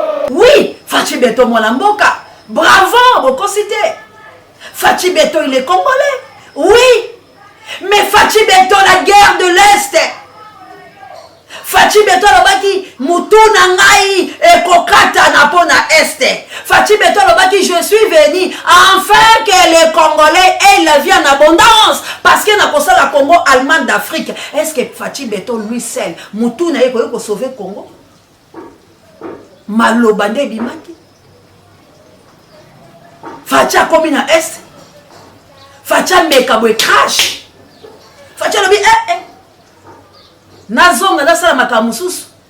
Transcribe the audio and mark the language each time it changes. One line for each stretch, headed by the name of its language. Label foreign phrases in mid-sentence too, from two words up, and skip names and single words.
French: Oui,
Lingala: Fathi Beton, mwana mboka. Bravo, bokosi te. Fathi Beton,
French: il est Congolais. Oui. Mais Fachi Beto, la guerre de l'Est.
Lingala: Fachi Beto alobaki, "Mutu na ngai ekokata na po na Est." Fachi Beto alobaki,
French: "Je suis venu afin que les Congolais aient la vie en abondance. Parce que
Lingala: na kosala Congo,
French: Allemagne d'Afrique." Est-ce que Fachi Beto, lui seul,
Lingala: mutu na ye koki kosauve Congo? Maloba nde ebimaki. Fachi akomi na Est. Fachi ameka boye crash. Fachi alobi, "Eh, eh. Nazonga, nasala makambo mosusu.